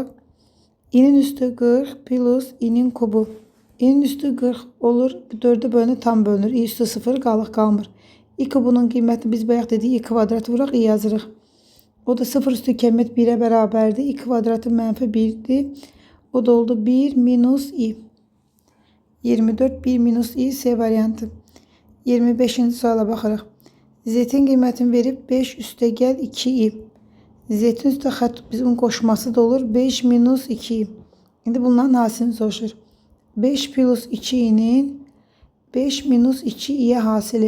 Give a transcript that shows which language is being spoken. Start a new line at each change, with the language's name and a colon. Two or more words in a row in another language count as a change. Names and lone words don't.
Azerbaijani: İ'nin üstü 40 plus i'nin kubu. İ'nin üstü 40 olur. 4'ə bölünür, tam bölünür. i üstü 0 qalıq qalmır. i kubunun qiyməti biz bayaq dedik i kvadrat vuraq i yazırıq. O da 0 üstü kəmət 1'ə bərabərdir. i kvadratı mənfi 1'dir. O da oldu 1 minus i. 24 1 minus i C variantı. 25-ci suala baxırıq. Z'in qiymətini verib 5 üstə gəl 2i. Z'in üstə xətt bizim qoşması da olur 5 minus 2i. İndi bunların hasilini soruşur. 5 plus 2i'nin 5 minus 2i'yə hasili.